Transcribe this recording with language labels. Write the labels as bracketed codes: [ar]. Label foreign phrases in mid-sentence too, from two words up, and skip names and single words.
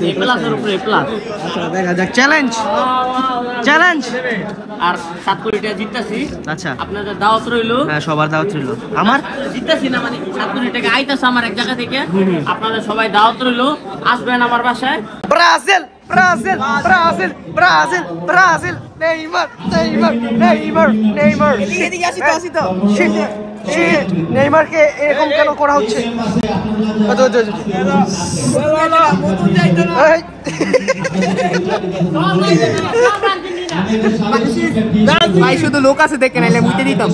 [bn] এ প্লাসের উপরে এ প্লাস। আচ্ছা, দেখা যাক। চ্যালেঞ্জ চ্যালেঞ্জ। আর 7 কোটি টাকা জিততাছি। আচ্ছা, আপনাদের দাওয়াত রইলো। হ্যাঁ, সবার দাওয়াত রইলো। আমার জিততাছি না মানে 7 কোটি টাকা আইতাছে আমার এক জায়গা থেকে। আপনাদের সবাই দাওয়াত রইলো, আসবেন আমার বাসায়। Brasil, Brasil, Brasil, Brasil, Brasil. Neymar, Neymar, Neymar, Neymar. এদিকে আসি তো। নেইমারকে এরকম কেন করা হচ্ছে? ভাই শুধু লোক আছে দেখে নাইলে মুইতে দিতাম।